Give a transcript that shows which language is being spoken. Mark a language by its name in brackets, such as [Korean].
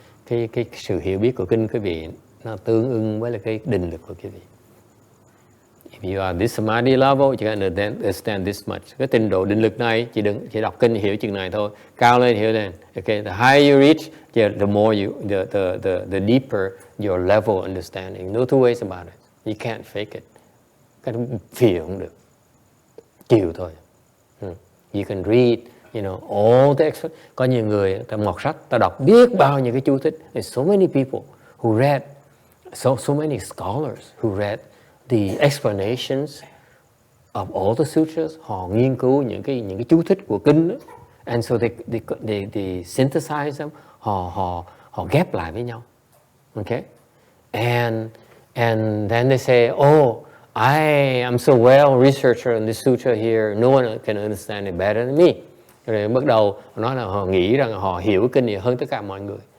[Vietnamese] Cái sự hiểu biết của kinh quý vị nó tương ưng với là cái định lực của quý vị. [English] If you are this samadhi level, you can understand this much. [Vietnamese] Cái trình độ định lực này chỉ đọc kinh hiểu chừng này thôi. Cao lên hiểu lên. [English] Okay, the higher you reach, the more the deeper your level understanding. No two ways about it. You can't fake it. [Vietnamese] Cái đó phì không được. Chịu thôi. [English] You can read, you know, all the [Vietnamese] có nhiều người ta mọt sách, ta đọc biết bao nhiêu cái chú thích. [English] There's so many people who read, so many scholars who read the explanations of all the sutras. [Vietnamese] Họ nghiên cứu những cái chú thích của kinh đó. [English] And so they synthesize them. [Vietnamese] Họ ghép lại với nhau. [English] Okay? And then they say, oh, I am so well researcher in this sutra here. No one can understand it better than me. [Vietnamese] Rồi bắt đầu nói là họ nghĩ rằng họ hiểu kinh này hơn tất cả mọi người.